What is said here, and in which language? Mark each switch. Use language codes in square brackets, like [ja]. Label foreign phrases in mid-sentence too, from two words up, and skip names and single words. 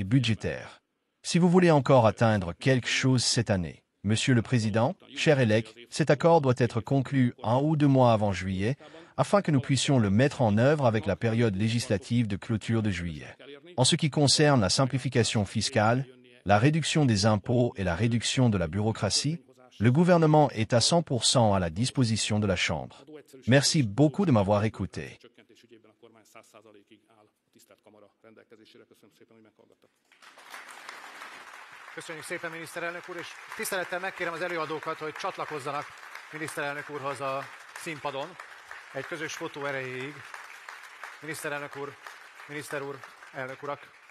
[fr] Si vous voulez encore atteindre quelque chose cette année, Monsieur le Président, cher Elec, cet accord doit être conclu 1 ou 2 mois avant juillet, afin que nous puissions le mettre en œuvre avec la période législative de clôture de juillet. En ce qui concerne la simplification fiscale, la réduction des impôts et la réduction de la bureaucratie, le gouvernement est à 100% à la disposition de la Chambre. Merci beaucoup de m'avoir écouté. [hu] Köszönjük szépen, miniszterelnök úr, és tisztelettel megkérem az előadókat, hogy csatlakozzanak miniszterelnök úrhoz a színpadon egy közös fotó erejéig. Miniszterelnök úr, miniszter úr, elnök urak.